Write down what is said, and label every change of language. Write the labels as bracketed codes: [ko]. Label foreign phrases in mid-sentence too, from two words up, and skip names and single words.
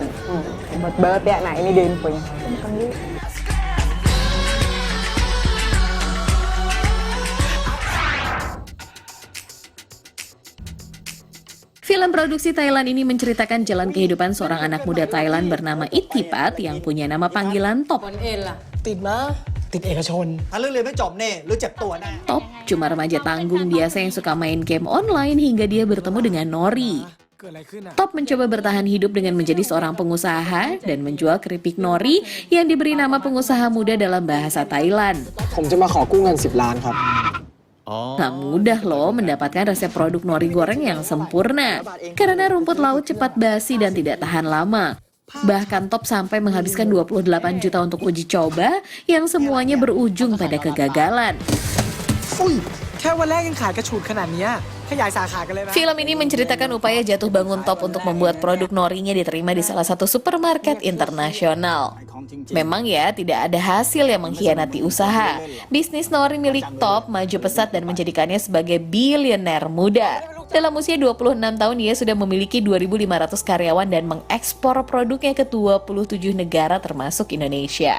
[id] Hebat banget ya. Nah, ini dia infonya. Makan dulu. Film produksi Thailand ini menceritakan jalan kehidupan seorang anak muda Thailand bernama Ittipat yang punya nama panggilan Top. [th] ติดมาติดเอกชน ถ้าเรื่องเรียนไม่จบเนี่ยรู้จักตัวแน่ [id] Top cuma remaja tanggung biasa yang suka main game online hingga dia bertemu dengan Nori. [th] เกิดอะไรขึ้นอ่ะ [id] Top mencoba bertahan hidup dengan menjadi seorang pengusaha dan menjual keripik nori yang diberi nama pengusaha muda dalam bahasa Thailand. [th] ผมจะมาขอกู้เงิน10 ล้านครับ [id] Nggak mudah loh mendapatkan resep produk nori goreng yang sempurna karena rumput laut cepat basi dan tidak tahan lama. Bahkan Top sampai menghabiskan 28 juta untuk uji coba yang semuanya berujung pada kegagalan. [th] อุ้ยแค่วันแรกยังขายกระฉูดขนาดเนี้ยขยายสาขากันเลยนะ [id] Film ini menceritakan upaya jatuh bangun Top untuk membuat produk norinya diterima di salah satu supermarket internasional. Memang ya, tidak ada hasil yang mengkhianati usaha. Bisnis nori milik Top maju pesat dan menjadikannya sebagai bilioner muda. Dalam usia 26 tahun, ia sudah memiliki 2.500 karyawan dan mengekspor produknya ke 27 negara termasuk Indonesia.